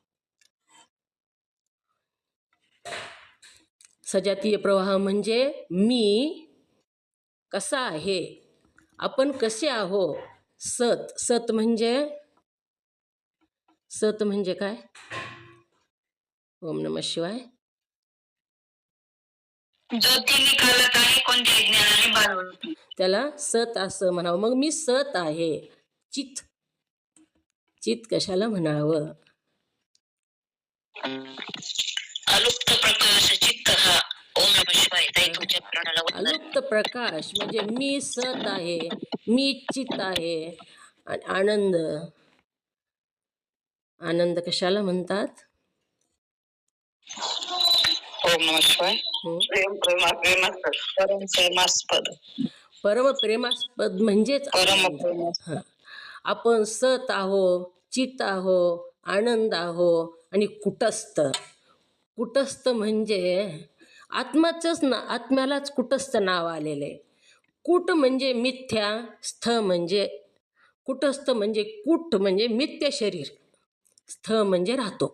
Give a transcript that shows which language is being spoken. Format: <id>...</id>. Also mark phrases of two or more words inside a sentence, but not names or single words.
<mr>सजातीय प्रवाह म्हणजे मी कसा आहे, आपण कसे आहो. सत म्हणजे काय?</mr> <sa>ओम नमः शिवाय.</sa> <mr>त्याला सत असं म्हणावं. मग मी सत आहे. चित कशाला म्हणावं? अलुप्त प्रकाश चित्त हा.</mr> <sa>ओम नमः शिवाय.</sa> <mr>तुमच्या प्राणाला अलुप्त प्रकाश म्हणजे मी सत आहे, मी चित आहे. आणि आनंद कशाला म्हणतात?</mr> <sa>ओम नमः शिवाय.</sa> <mr>परम प्रेमास्पद म्हणजेच आनंद. आपण सत आहो, चित आहो, आनंद आहो आणि कुटस्थ म्हणजे आत्म्यालाच कुटस्थ नाव आलेलं आहे. कुट म्हणजे मिथ्या, स्थ म्हणजे कुटस्थ म्हणजे कुट म्हणजे मिथ्य शरीर, स्थ म्हणजे राहतो.</mr>